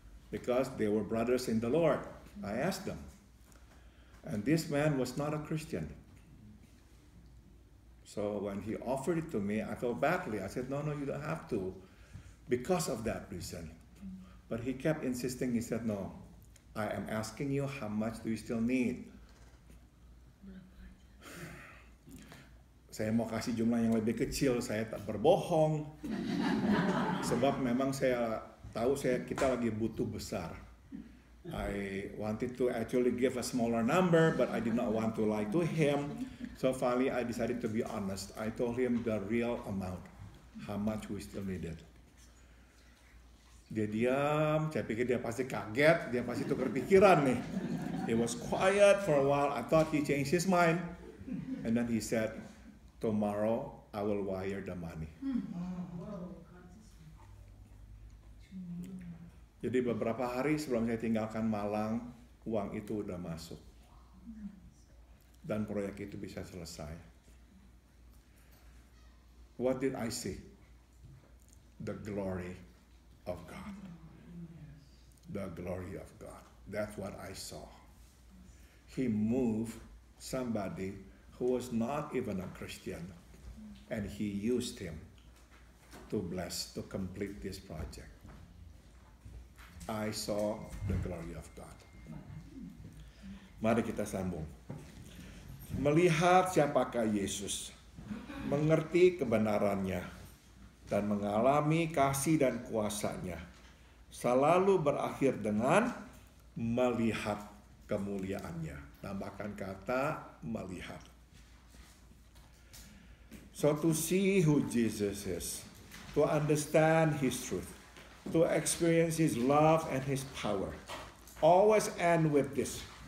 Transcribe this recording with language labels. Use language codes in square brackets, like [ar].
[en] Because they were brothers in the Lord. I asked them. And this man was not a Christian. So when he offered it to me, I felt badly. I said, no, you don't have to. Because of that reason. But he kept insisting. He said, no, I am asking you how much do you still need? [id] Saya mau kasih jumlah yang lebih kecil, saya tak berbohong. Sebab memang saya tahu kita lagi butuh besar. [en] I wanted to actually give a smaller number, but I did not want to lie to him. So finally I decided to be honest. I told him the real amount, how much we still needed. [id] Dia diam, saya pikir dia pasti kaget, dia pasti tukar pikiran nih. [en] He was quiet for a while, I thought he changed his mind. And then he said, tomorrow I will wire the money. [id] Jadi beberapa hari sebelum saya tinggalkan Malang, uang itu udah masuk. Dan proyek itu bisa selesai. [en] What did I see? The glory of God. The glory of God. That's what I saw. He moved somebody who was not even a Christian, and he used him to bless, to complete this project. I saw the glory of God. [id] Mari kita sambung. Melihat siapakah Yesus, mengerti kebenarannya, dan mengalami kasih dan kuasa-Nya, selalu berakhir dengan melihat kemuliaan-Nya. Tambahkan kata melihat. [en] So to see who Jesus is, to understand His truth, to experience His love and His power, always end with this.